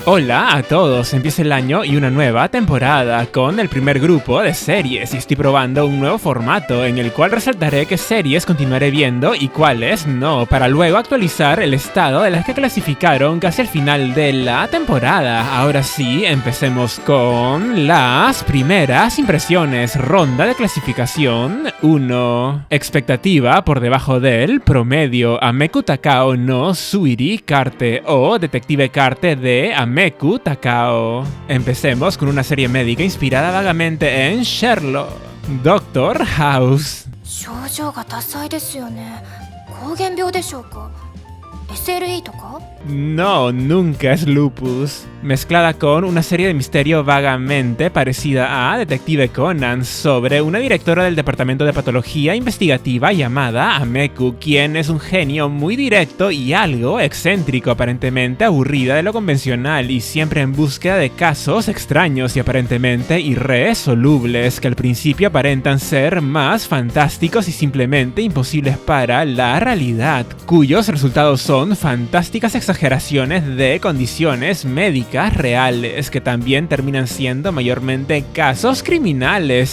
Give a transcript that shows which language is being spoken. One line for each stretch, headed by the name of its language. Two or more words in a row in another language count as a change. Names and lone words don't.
Spanish: Hola a todos, empieza el año y una nueva temporada con el primer grupo de series y estoy probando un nuevo formato en el cual resaltaré qué series continuaré viendo y cuáles no, para luego actualizar el estado de las que clasificaron casi al final de la temporada. Ahora sí, empecemos con las primeras impresiones, ronda de clasificación 1. Expectativa por debajo del promedio, Ameku Takao no Suiri Karte o Detective Karte de Ameku Takao. Empecemos con una serie médica inspirada vagamente en Sherlock, Doctor House.
Japanese: 症状が多彩ですよね。膠原病でしょうか。SLE とか？
Spanish: No, nunca es lupus. Mezclada con una serie de misterio vagamente parecida a Detective Conan sobre una directora del departamento de patología investigativa llamada Ameku, quien es un genio muy directo y algo excéntrico, aparentemente aburrida de lo convencional y siempre en búsqueda de casos extraños y aparentemente irresolubles que al principio aparentan ser más fantásticos y simplemente imposibles para la realidad, cuyos resultados son fantásticas exageraciones de condiciones médicas reales que también terminan siendo mayormente casos criminales.